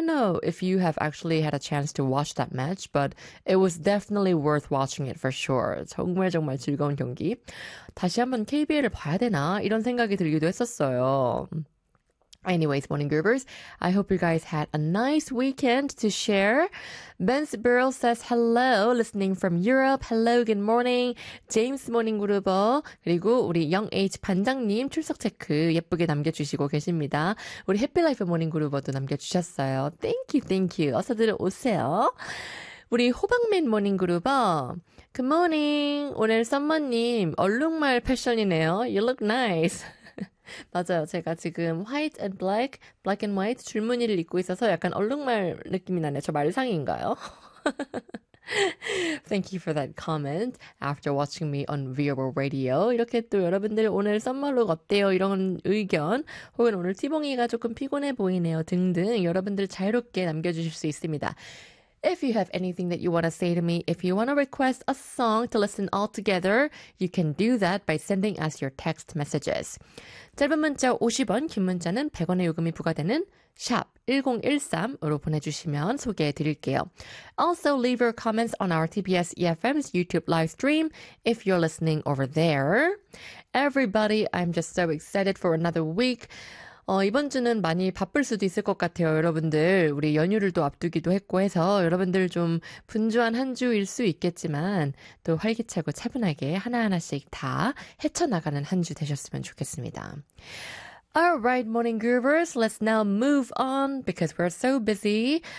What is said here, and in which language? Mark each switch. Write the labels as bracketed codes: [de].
[en] know if you have actually had a chance to watch that match, but it was definitely worth watching it for sure. [ko] 정말 정말 즐거운 경기. 다시 한번 KBL을 봐야 되나? 이런 생각이 들기도 했었어요. [en] Anyways, morning groovers, I hope you guys had a nice weekend to share. Ben's Burrell says hello, listening from Europe. Hello, good morning. James, morning groover. [ko] 그리고 우리 영H 반장님 출석 체크 예쁘게 남겨주시고 계십니다. 우리 해피라이프 모닝 그루버도 남겨주셨어요. [en] Thank you, thank you. [ko] 어서들 오세요. 우리 호박맨 모닝 그루버. [en] Good morning. [ko] 오늘 썸머님 얼룩말 패션이네요. [en] You look nice. [ko] 맞아요. 제가 지금 화이트 앤 블랙, 블랙 앤 화이트 줄무늬를 입고 있어서 약간 얼룩말 느낌이 나네요. 저 말상인가요? [en] Thank you for that comment after watching me on Viral Radio. [ko] 이렇게 또 여러분들 오늘 썸머룩 어때요? 이런 의견 혹은 오늘 티봉이가 조금 피곤해 보이네요 등등 여러분들 자유롭게 남겨주실 수 있습니다. [en] If you have anything that you want to say to me, if you want to request a song to listen all together, you can do that by sending us your text messages. [ko] 짧은 문자 50원, 긴 문자는 100원의 요금이 부과되는 샵 1013으로 보내주시면 소개해 드릴게요. [en] Also, leave your comments on our TBS EFM's YouTube live stream if you're listening over there. Everybody, I'm just so excited for another week. [ko] 이번 주는 많이 바쁠 수도 있을 것 같아요, 여러분들. 우리 연휴를 또 앞두기도 했고 해서 여러분들 좀 분주한 한 주일 수 있겠지만 또 활기차고 차분하게 하나하나씩 다 헤쳐나가는 한 주 되셨으면 좋겠습니다. [en] Alright, morning groovers. Let's now move on because we're so busy.